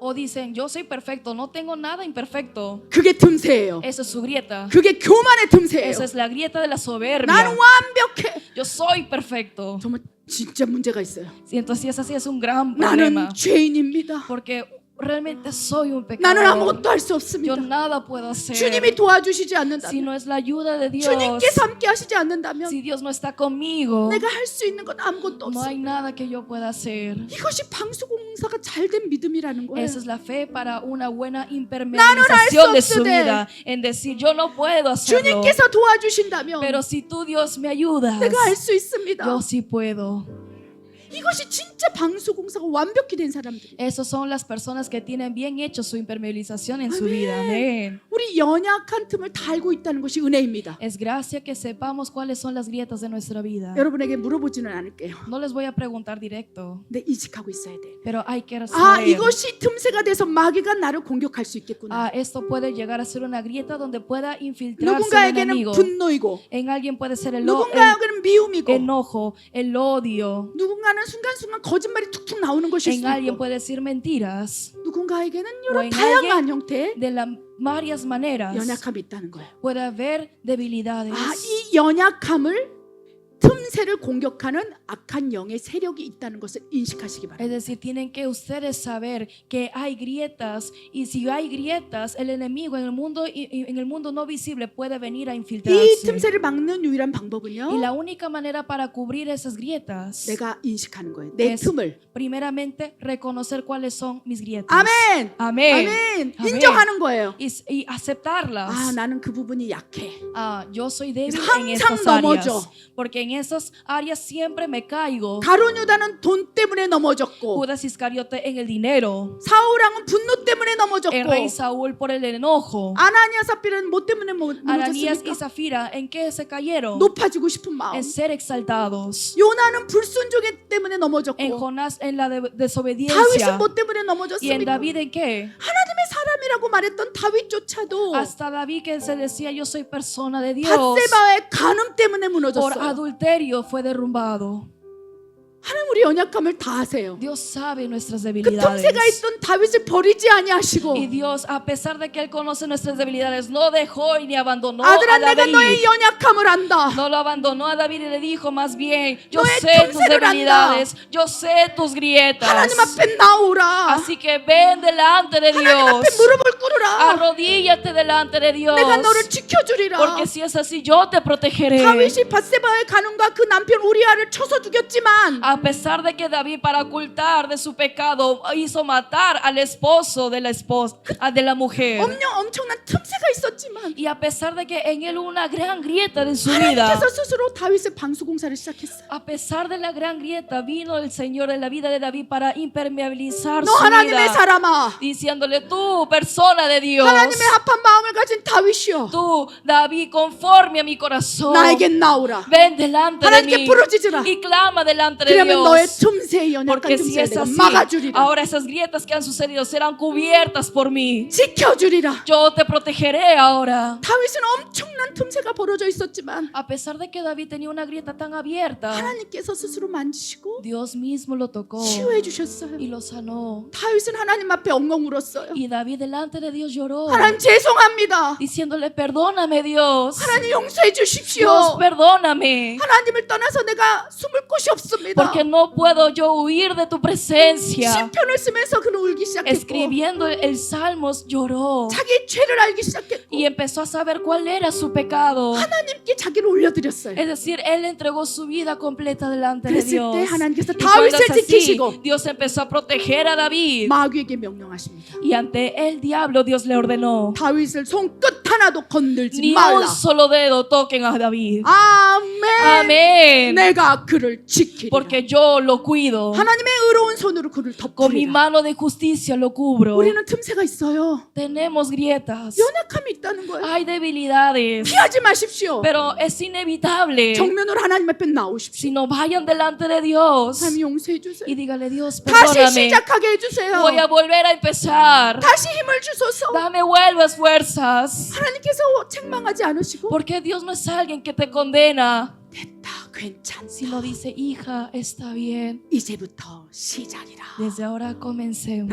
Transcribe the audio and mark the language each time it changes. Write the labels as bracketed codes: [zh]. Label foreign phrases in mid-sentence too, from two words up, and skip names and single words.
[es] O dicen, yo soy perfecto, no tengo nada imperfecto. [ko] 그게 tum새예요. [es] Esa es su grieta. [ko] 그게 교만의 tum새예요. [es] Esa es la grieta de la [ko] 나는 [es] soberbia. [ko] 완벽해. [es] Yo soy perfecto. [ko] 정말 진짜 문제가 있어요. [es] Y entonces si es así, es un gran [ko] 나는 [es] problema. [ko] 죄인입니다. [es] Porque realmente soy un [ko] 나는 [es] pecador. [ko] 아무것도 할 수 [es] Yo [ko] 없습니다. [es] nada puedo hacer. [ko] 주님이 도와주시지 [es] Si [ko] 않는다면, [es] no es la ayuda de Dios, [ko] 주님께서 함께 하시지 않는다면 [es] si Dios no está conmigo, [ko] 내가 할 수 있는 건 아무것도 [es] no [ko] 없어. [es] hay nada que yo pueda hacer. [ko] 이것이 방수공사가 잘된 믿음이라는 거예요. [es] Esa es la fe para una buena [ko] 나는 할 수 [es] impermeabilización de su [ko] 없으되 [es] vida. En decir, yo no puedo hacerlo. [ko] 주님께서 도와주신다면 [es] Pero si tú, Dios, me ayudas, [ko] 내가 할 수 있습니다. [es] yo sí puedo. [ko] 이것이 진짜 방수공사가 완벽히 된 사람들이에요. [es] Esas son las personas que tienen bien hecho su impermeabilización en su vida. Amén. [ko] 우리 연약한 틈을 다 알고 있다는 것이 은혜입니다. [es] Es gracia que sepamos cuáles son las grietas de nuestra vida. [ko] 여러분에게 물어보지는 않을게요. [es] No les voy a preguntar directo, [ko] 근데 인식하고 있어야 돼요. [es] pero hay que [ko] 아, [es] saber. [ko] 이것이 틈새가 돼서 마귀가 나를 공격할 수 있겠구나. [es] Esto puede llegar a ser una grieta donde pueda infiltrarse el [ko] 누군가에게는 [es] enemigo. [ko] 분노이고, [es] En alguien puede ser el [ko] 누군가에게는 미움이고, [es] enojo, el odio. [ko] 누군가는 순간순간 거짓말이 툭툭 나오는 것일 [es] En [ko] 수 [es] alguien [ko] 있고, [es] puede decir mentiras. [ko] 누군가에게는 [es] o [ko] 여러 [es] en [ko] 다양한 형태의 [es] De las varias maneras [ko] 연약함이 있다는 거예요. [es] puede haber debilidades. [ko] 아, 이 연약함을 틈새를 공격하는 악한 영의 세력이 있다는 것을 인식하시기 바랍니다. [es] Es decir, tienen que ustedes saber que hay grietas, y si hay grietas, el enemigo en el mundo no visible puede venir a [ko] 이 [es] infiltrarse. [ko] 틈새를 막는 유일한 [es] Y [ko] 방법은요, [es] la única manera para cubrir esas grietas [ko] 내가 인식하는 거예요. 내 [es] es [ko] 틈을. [es] primeramente reconocer cuáles son mis grietas. [ko] 아멘. [es] Amén. [ko] 아멘. 아멘. 인정하는 거예요. [es] Y aceptarlas. [ko] 아, 나는 그 부분이 약해. [es] Yo soy débil [ko] 항상 [es] en estas [ko] 넘어져. [es] áreas, porque en esas áreas siempre me caigo. [ko] 가룟 유다는 돈 때문에 넘어졌고, [es] Judas Iscariote en el dinero, [ko] 사울 왕은 분노 때문에 넘어졌고, [es] el rey Saúl por el enojo, [ko] 아나니아 삽비라는 뭐 때문에 [es] Ananías y [ko] 무너졌습니까? [es] Zafira, ¿en qué se cayeron? [ko] 높아지고 싶은 마음. [es] En ser exaltados. [ko] 요나는 불순종에 때문에 [es] En [ko] 넘어졌고, [es] Jonás en la [ko] 다윗은 [es] desobediencia. [ko] 뭐 때문에 [es] Y en [ko] 넘어졌습니까? [es] David en qué? [ko] 하나님의 사람이라고 말했던 다윗조차도 [es] Hasta David que se decía yo soy persona de Dios, [ko] 밧세바의 간음 때문에 [es] por [ko] 무너졌어요. [es] adulterio fue derrumbado. [ko] 하나님 우리 연약함을 다 아세요. [es] Dios sabe nuestras [ko] 그 [es] debilidades. [ko] 틈새가 있던 다윗을 버리지 아니하시고, [es] Y Dios, a pesar de que Él conoce nuestras debilidades, no dejó y ni abandonó [ko] 아들아 [es] a [ko] 내가 너의 [es] David. [ko] 연약함을 안다. [es] No lo abandonó a David y le dijo más bien, yo [ko] 너의 [es] sé tus [ko] 틈새를 [es] debilidades, yo sé tus grietas. [ko] 하나님 앞에 나오라. [es] Así que ven delante de [ko] 하나님 [es] Dios, [ko] 앞에 무릎을 꿇으라. [es] arrodíllate delante de Dios, [ko] 내가 너를 지켜주리라. [es] porque si es así yo te protegeré. [ko] 다윗이 밧세바의 간음과 그 남편 우리아를 쳐서 죽였지만 [es] A pesar de que David, para ocultar de su pecado, hizo matar al esposo de la esposa, de la mujer. [ko] 엄청난 틈새가 있었지만 [es] Y a pesar de que en él hubo una gran grieta de su vida, [ko] 하나님께서 스스로 다윗의 방수공사를 시작했어요. [es] a pesar de la gran grieta, vino el Señor en la vida de David para impermeabilizar [ko] 너 [es] su [ko] 하나님의 [es] vida, [ko] 사람아, [es] diciéndole: tú, persona de Dios, [ko] 하나님의 합한 마음을 가진 다윗이여, [es] tú, David, conforme a mi corazón, [ko] 나에게 나오라. [es] ven delante de [ko] 하나님께 [es] mí [ko] 부르짖으라. [es] y clama delante de [ko] 그러면 너의 [es] Dios. [ko] 틈새의 연약한 [es] Porque si [ko] 틈새를 [es] es [ko] 내가 [es] así, [ko] 막아주리라. [es] ahora esas grietas que han sucedido serán cubiertas por mí. [ko] 지켜주리라. [es] Yo te protegeré ahora. [ko] 다윗은 엄청난 틈새가 벌어져 있었지만 [es] A pesar de que David tenía una grieta tan abierta, [ko] 하나님께서 스스로 만지시고 [es] Dios mismo lo tocó [ko] 치유해 주셨어요. [es] y lo sanó. [ko] 다윗은 하나님 앞에 엉엉 울었어요. [es] Y David delante de Dios lloró, [ko] 하나님 죄송합니다. [es] diciéndole: perdóname, Dios. [ko] 하나님 용서해 [es] Dios, [ko] 주십시오. [es] perdóname. [ko] 하나님을 떠나서 내가 숨을 곳이 없습니다. [es] Porque no puedo yo huir de tu presencia. [ko] 시편을 쓰면서 그는 울기 시작했고 [es] Escribiendo el Salmos, lloró [ko] 자기의 죄를 알기 시작했고 [es] y empezó a saber cuál era su pecado. [ko] 하나님께 자기를 올려드렸어요. [es] Es decir, él entregó su vida completa delante de [ko] 그랬을 [es] Dios. [ko] 때 하나님께서 [es] Y cuando [ko] 다윗을 [es] es así, [ko] 지키시고 [es] Dios empezó a proteger a David. [ko] 마귀에게 명령하십니다. [es] Y ante el diablo Dios le ordenó: [ko] 다윗을 손끝 하나도 건들지 [es] ni [ko] 말라. [es] un solo dedo toquen a David. [ko] 아멘. [es] Amén. [ko] 내가 그를 지키리라. [es] Porque yo lo cuido. [ko] 하나님의 의로운 손으로 그를 [es] Con mi [ko] 덮으리라. [es] mano de justicia lo cubro. [ko] 우리는 틈새가 있어요. [es] Tenemos grietas. [ko] 연약함이 있다는 거예요. [es] Hay debilidades. [ko] 피하지 마십시오. [es] Pero es inevitable. [ko] 정면으로 하나님 앞에 나오십시오. [es] Si no, vayan delante de Dios [ko] 하나님 용서해 주세요. [es] y dígale: Dios, [ko] 다시 [es] perdóname. [ko] 시작하게 해주세요. [es] Voy a volver a empezar. [ko] 다시 힘을 주소서. [es] Dame vuelvas fuerzas. [ko] 하나님께서 책망하지 않으시고 [es] Porque Dios no es alguien que te condena, [ko] 됐다 괜찮다. [es] sino dice: hija, está bien. [ko] 이제부터 시작이라 [es] Desde ahora comencemos.